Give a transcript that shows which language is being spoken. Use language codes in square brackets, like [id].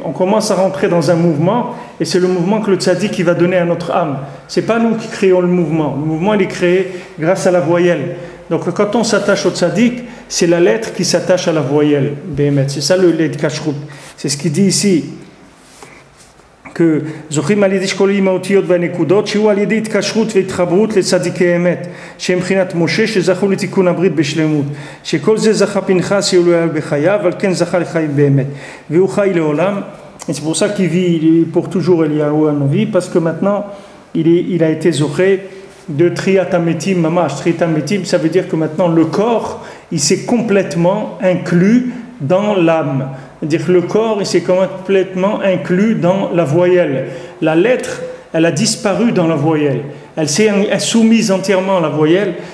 [fr] On commence à rentrer dans un mouvement et c'est le mouvement que le tzaddik qui va donner à notre âme. C'est pas nous qui créons le mouvement. Le mouvement il est créé grâce à la voyelle. Donc quand on s'attache au tzaddik, c'est la lettre qui s'attache à la voyelle. C'est ça le lait de kashrut. C'est ce qu'il dit ici. Que [he] זוכים על ידי שקולים האותיות והנקודות שהוא על ידי התקשרות והתחברות לצדיקי אמת שהם מבחינת משה שזכו לתיקון הברית בשלמות שכל זה זכה פנחס שהוא היה בחייו אבל כן זכה לחיים באמת והוא חי לעולם. [fr] Et c'est pour ça qu'il vit pour toujours Eliyahu Hanavi, parce que maintenant il a été zoché de triatametim mamash. Triatametim, ça veut dire que maintenant le corps, il s'est complètement inclus dans l'âme. C'est-à-dire que le corps, il s'est complètement inclus dans la voyelle. La lettre, elle a disparu dans la voyelle. Elle s'est soumise entièrement à la voyelle.